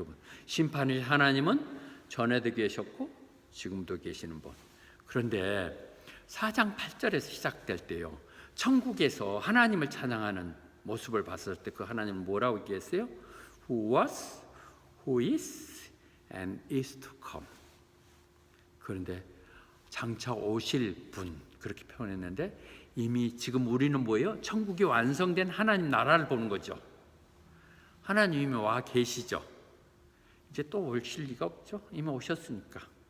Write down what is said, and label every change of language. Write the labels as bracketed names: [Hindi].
[Korean] 그분 심판의 하나님은 전에도 계셨고 지금도 계시는 분. 그런데 4장 8절에서 시작될 때요, 천국에서 하나님을 찬양하는 모습을 봤을 때 그 하나님은 뭐라고 얘기했어요? [English] Who was, who is, and is to come. [Korean] 그런데 장차 오실 분, 그렇게 표현했는데 이미 지금 우리는 뭐예요? 천국이 완성된 하나님 나라를 보는 거죠. 하나님이 와 계시죠. 이제 또 오실 리가 없죠. 이미 오셨으니까.